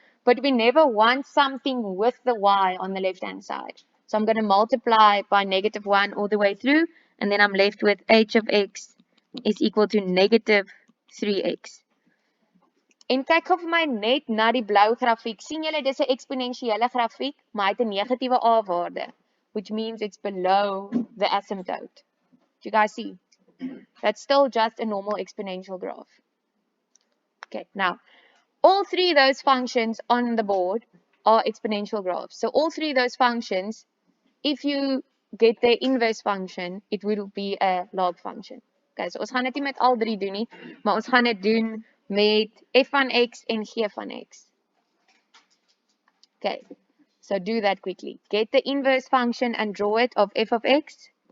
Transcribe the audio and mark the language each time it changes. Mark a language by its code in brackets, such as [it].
[en] But we never want something with the y on the left-hand side. So I'm going to multiply by -1 all the way through. And then I'm left with h of x is equal to -3x. [af] En kyk gou vir my net na die blou grafiek. sien julle dis 'n eksponensiële grafiek, maar hy het 'n negatiewe a-waarde, [en] which means it's below the asymptote. Do you guys see? That's still just a normal exponential graph. Okay, now all three of those functions on the board are exponential graphs. So all three of those functions, if you get their inverse function, it will be a log function. [af] Okay, so ons gaan dit nie met al drie doen nie, maar ons gaan dit doen met f van x en g van x. [en] Okay, so do that quickly. Get the inverse function and draw it of f of x.